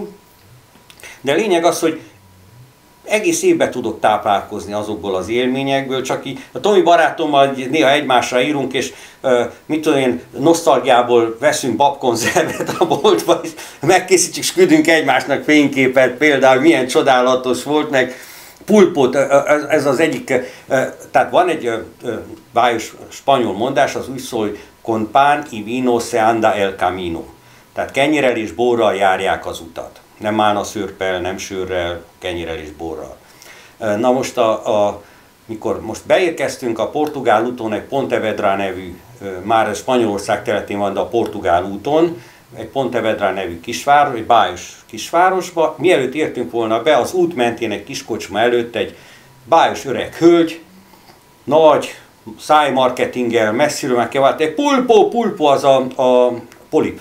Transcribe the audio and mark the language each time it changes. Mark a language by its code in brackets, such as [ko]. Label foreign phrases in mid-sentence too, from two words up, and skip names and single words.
[hu] De a lényeg az, hogy egész évben tudok táplálkozni azokból az élményekből, csak így a Tomi barátommal néha egymásra írunk, és mit tudom én, nosztalgiából veszünk babkonzervet a boltba, és megkészítjük, és küldünk egymásnak fényképet, például milyen csodálatos volt, meg pulpot, ez az egyik, tehát van egy bájos spanyol mondás, az úgy szól, hogy [es] con pan y vino se anda el camino. [hu] Tehát kenyérrel és borral járják az utat. Nem málna szőrppel, nem sörrel, kenyérrel és borral. Na most, mikor most beérkeztünk a Portugál úton, egy Pontevedra nevű, már Spanyolország területén van, de a Portugál úton, egy Pontevedra nevű kisváros, egy bájos kisvárosba, mielőtt értünk volna be, az út mentén egy kiskocsma előtt egy bájos öreg hölgy, nagy szájmarketinggel, messziről meg kell váltani, pulpo az a polip.